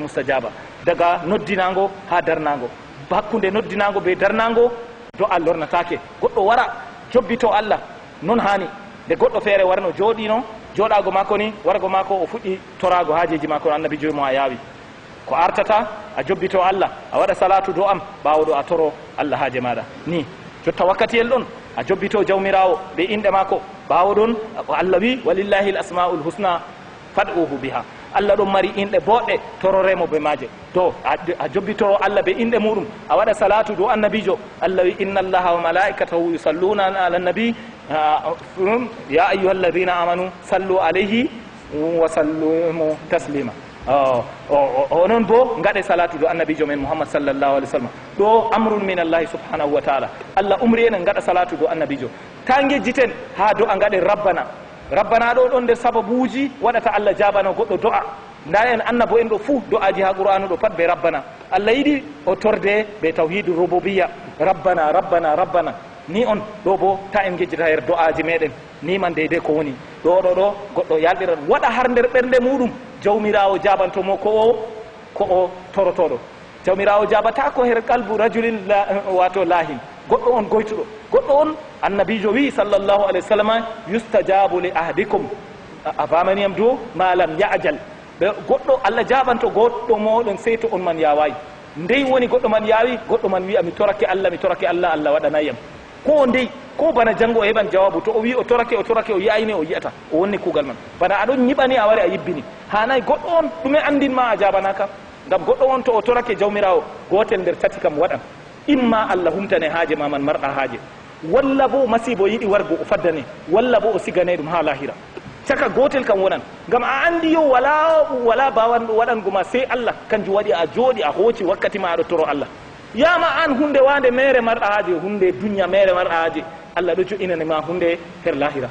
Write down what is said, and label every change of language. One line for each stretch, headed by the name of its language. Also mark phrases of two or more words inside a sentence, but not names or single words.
Fula: mustajaba daga noddinago ha darnago hakkude noddinago be darnago do a lornatake goɗɗo wara jobbito Allah non hani nde goɗɗo feere warno jooɗino jooɗago mako ni wargo mako o fuɗɗi torago haajeji mako annabi joymo a yaawi ko artata a jobbito Allah a waɗa salatu do am ɓawoɗo a toro Allah haaje maɗa ni jotta wakkatiyel ɗon a jobbito jawmirawo ɓe inɗe mako ɓawo ɗon Allah wi
Arabic: ولله الأسماء الحسنى فادعوه بها.
Fula: Allah ɗon mari inɗe boɗɗe tororemo be maje. To a jobbito Allah be inɗe muɗum a waɗa salatu do annabijo.
Arabic: Allah wi إن الله وملائكته يصلون على النبي يا أيها الذين آمنوا صلوا عليه وسلموا تسليما.
Fula: onon bo ngaɗe salatu do annabijo men Muhammad
Arabic: صلى الله عليه وسلم.
Fula: ɗo
Arabic: أمر من الله سبحانه وتعالى.
Fula: Allah umri enen ngaɗa salatu do annabijo tangejjiten ha do a ngaɗe rabbana. Rabbana ɗo ɗon nder sababuji waɗata Allah jabano goɗɗo do'a. nda en annabo en ɗo fuu do'aji ha qur'anu ɗo pat be rabbana. Allah yiɗi o torde be
Arabic: توحيد الربوبية ربنا ربنا ربنا.
Fula: Ni on ɗo bo ta en gejjita her do'aji meɗen ni man deydey ko woni ɗo goɗɗo yalɗiran waɗa har nder ɓernde muɗum jawmirawo jabantomo ko o torotoɗo. Jawmirawo jabata ko her
Arabic: قلب رجل
Fula: wato lahin. goɗɗo on goytuɗo goɗɗo on annabijo wi
Arabic: صلى الله عليه وسلم يستجاب لأحدكم
Fula: a famaniyam do
Arabic: ما لم يعجل.
Fula: goɗɗo Allah jabanto goɗɗo moɗon sey to on man yawayi. ndey woni goɗɗo man yawi goɗɗo man wi'a mi torake Allah Allah waɗanayam ko ndey ko bana jango o heɓan jawabu to o wi o torake o yayini o yiyata o wonni kugal man bana aɗon ñiɓani a wari a yibbini hanayi goɗɗo on ɗume andinma a jabanaka ngam goɗɗo on to o torake jawmirawo gotel nder tati kam waɗan imma Allah humtane haaje ma man marɗa haaje walla bo masibo yiɗi wargo o faddane walla bo o sigane ɗum ha lahira caka gotel kam wonan ngam a andi yo wala bawanɗo waɗango ma sey Allah kanjum waɗi a jooɗi a hooci wakkati ma aɗo toro Allah yama an hunde wande mere marɗa haaje hunde dunya mere marɗa haaje Allah ɗo jo'inanima hunde her lahira.